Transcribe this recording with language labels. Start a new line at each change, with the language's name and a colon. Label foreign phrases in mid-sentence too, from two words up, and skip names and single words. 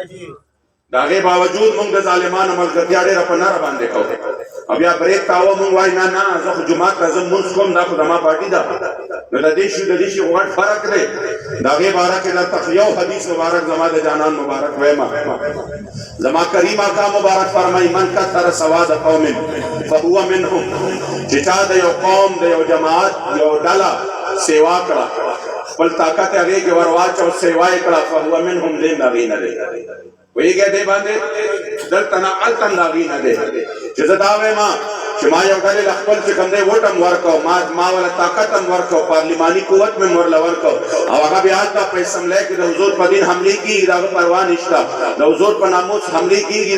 Pashto: د هغې باوجود موږ د ظالمانو ملګرتیا ډېره په نره باندې کوو او بیا بریک تاوه موږ وایي نه نه زه خو جومات ته ځم مونځ کوم دا خو زما پارټي ده نو د دې شي خو غټ فرق دی د هغې باره کې درته یو حدیث مبارک زما د جانان مبارک ویمه زما کریم آقا مبارک فرمایي
Arabic: من کثر سواد قوم فهو منهم
Pashto: چې چا د یو قوم د یو جماعت یو ډله سیوا کړه خپل طاقت هغې کې ور واچو سیوا یې کړه
Arabic: فهو منهم
Pashto: دی د هغې نه دی ویږه دې باندې دلته نه هلته هم د هغې نه دی چې زه دا وایم چې ما یو ډلې له خپل چې کوم دی ووټ هم ورکړو ما وله طاقت هم ورکړو پارلیماني قوت مې ورله ورکړو او هغه بیا هلته په اسمبلی کې د حضور په دین حملې کېږي د هغه پروا نشته د حضور په ناموس حملې کېږي د